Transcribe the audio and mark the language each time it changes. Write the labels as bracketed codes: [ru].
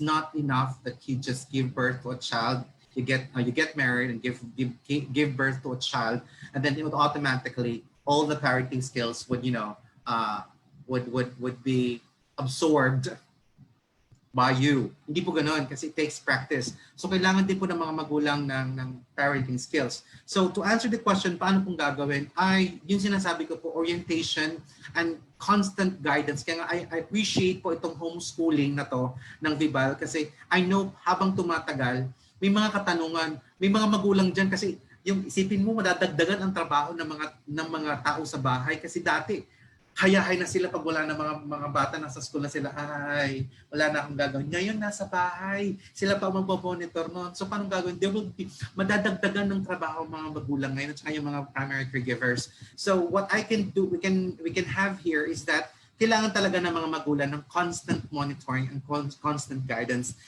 [en] It's not enough that you just give birth to a child, you get married and give birth to a child, and then it would automatically all the parenting skills would would be absorbed by you. [tl] Hindi po ganoon kasi [en] it takes practice. [tl] So kailangan din po ng mga magulang ng parenting skills. So to answer the question, paano pong gagawin, ay yung sinasabi ko po, orientation and constant guidance. Kaya nga [en] I appreciate [tl] po itong homeschooling na to ng Vibal kasi [en] I know [tl] habang tumatagal, may mga katanungan, may mga magulang dyan kasi yung isipin mo madadagdagan ang trabaho ng mga tao sa bahay kasi dati hayahay na sila pag wala na mga bata nasa school na sila, ay, wala na akong gagawin. Ngayon, nasa bahay. Sila pa magpo-monitor noon. So, paano gagawin? [en] There will be, [tl] madadagdagan ng trabaho mga magulang ngayon at saka yung mga primary caregivers. [en] So, what I can do, we can have here is that [tl] kailangan talaga ng mga magulang ng [en] constant monitoring and constant guidance.